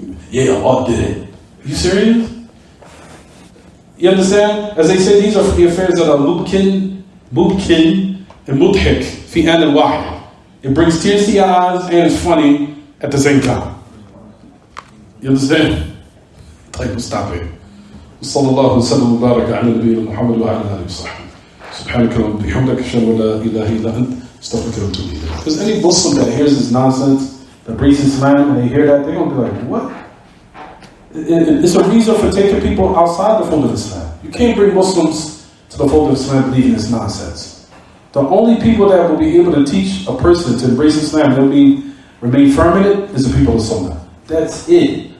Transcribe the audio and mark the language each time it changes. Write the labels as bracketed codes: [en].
[en] Yeah, Allah did it. You serious? You understand? As they say, these are the affairs that are mubkin, and mudhik, fi an al-wahid. It brings tears to your eyes and it's funny at the same time. You understand? Like, we'll stop it. [ar] صلى الله وسلم وبارك على نبينا محمد وعلى آله وصحبه. سبحانك اللهم وبحمدك أشهد أن لا إله إلا أنت أستغفرك وأتوب إليك. [en] Because any Muslim that hears this nonsense, that brings Islam, and they hear that, they're gonna be like, what? It's a reason for taking people outside the fold of Islam. You can't bring Muslims to the fold of Islam believing this nonsense. The only people that will be able to teach a person to embrace Islam and remain firm in it is the people of Sunnah. That's it.